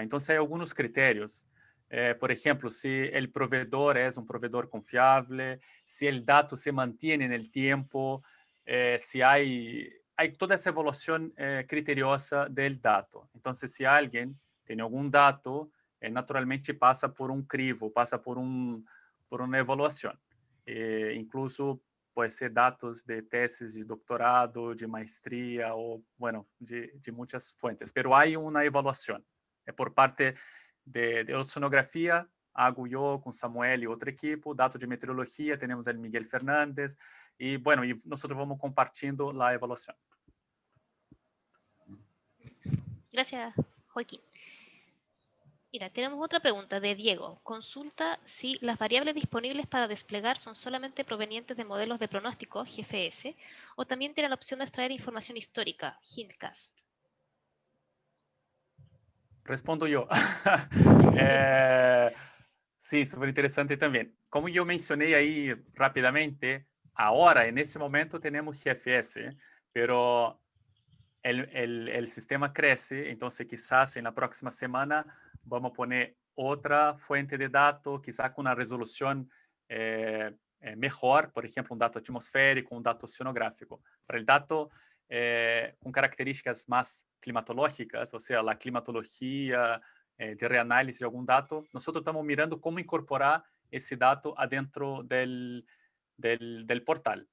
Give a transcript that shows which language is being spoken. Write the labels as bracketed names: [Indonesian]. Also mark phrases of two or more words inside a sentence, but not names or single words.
[Spanish] Entonces hay algunos criterios. Por ejemplo, si el proveedor es un proveedor confiable, si el dato se mantiene en el tiempo, si hay toda esa evaluación criteriosa del dato. Entonces, si alguien tiene algún dato, [Portuguese] naturalmente passa por um crivo, passa por uma avaliação. Incluso pode ser dados de teses de doutorado, de maestria, ou, bueno, de muitas fuentes. Pero há uma avaliação. Por parte de oceanografia, hago eu com Samuel e outro equipo. Dados de meteorologia, temos o Miguel Fernandes. E, bueno, nós vamos compartilhando a avaliação. [Spanish] Gracias, Joaquín. Mira, tenemos otra pregunta de Diego. Consulta si las variables disponibles para desplegar son solamente provenientes de modelos de pronóstico, GFS, o también tienen la opción de extraer información histórica, Hintcast. [Portuguese] Respondo eu. Sim, super interessante também. Como eu mencionei aí rapidamente, agora, nesse momento, temos GFS, [Spanish] pero el sistema crece, entonces quizás en la próxima semana vamos a poner otra fuente de datos, quizás con una resolución mejor, por ejemplo, un dato atmosférico, un dato oceanográfico. Para el dato con características más climatológicas, o sea, la climatología de reanálisis de algún dato, nosotros estamos mirando cómo incorporar ese dato adentro del portal.